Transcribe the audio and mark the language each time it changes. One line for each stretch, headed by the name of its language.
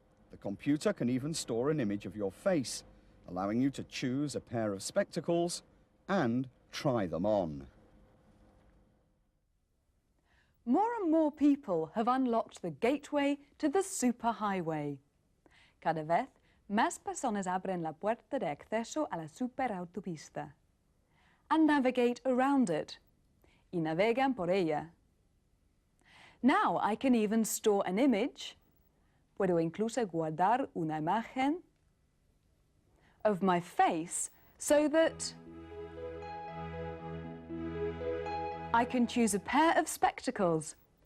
English: The computer can even store an image of your face, allowing you to choose a pair of spectacles and try them on. More and more people have unlocked the gateway to the superhighway.
Spanish: Cada vez más personas abren la puerta de acceso a la superautopista
English: and navigate around it.
Spanish: Y navegan por ella.
English: Now I can even store an image.
Spanish: Puedo incluso guardar una imagen
English: of my face so that I can choose a pair of spectacles.